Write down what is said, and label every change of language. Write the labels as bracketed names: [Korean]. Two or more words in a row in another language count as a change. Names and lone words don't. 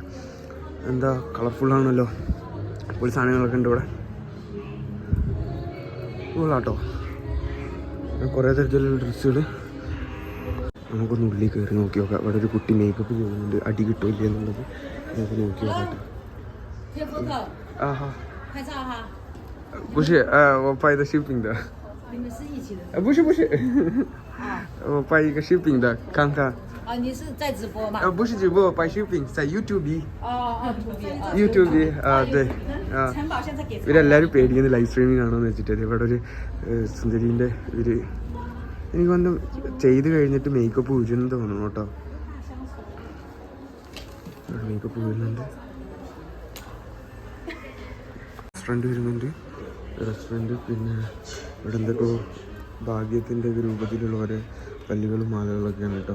[Malayalam] എന്താ കളർഫുള്ളാണല്ലോ. ഒരു സാധനങ്ങളൊക്കെ ഉണ്ട് ഇവിടെ. കൂളാട്ടോ. കുറേ തരത്തിലുള്ള ഡ്രസ്സുകൾ. നമുക്കൊന്ന് ഉള്ളിൽ കയറി നോക്കി നോക്കാം. ഇവിടെ ഒരു കുട്ടി മേക്കപ്പ് ചെയ്യുന്നുണ്ട്. അടി കിട്ടില്ല എന്നുള്ളത് നമുക്ക് നോക്കി നോക്കട്ടെ. [Chinese] ആഹാ 不是我拍的视频的。你们是一起的？不是我拍一个视频的看看。你是在直播吗？不是直播，拍视频在 YouTube。YouTube 对城堡现在给。 [Malayalam] ഇവരെല്ലാവരും പേടിക്കുന്നത് [English] live streaming [Malayalam] ആണോന്ന് വെച്ചിട്ട്. ഇവിടെ ഒരു സുന്ദരീൻ്റെ ഒരു എനിക്ക് വന്ന് ചെയ്ത് കഴിഞ്ഞിട്ട് മേക്കപ്പ് ഊരുന്നു തോന്നുന്നു കേട്ടോ. മേക്കപ്പ് ഊരുന്നുണ്ട്. റെസ്റ്റോറൻറ്റ് പിന്നെ ഇവിടെ എന്തൊക്കെ ഭാഗ്യത്തിൻ്റെ രൂപത്തിലുള്ള ഓരോ കല്ലുകളും മാലകളൊക്കെയാണ് കേട്ടോ.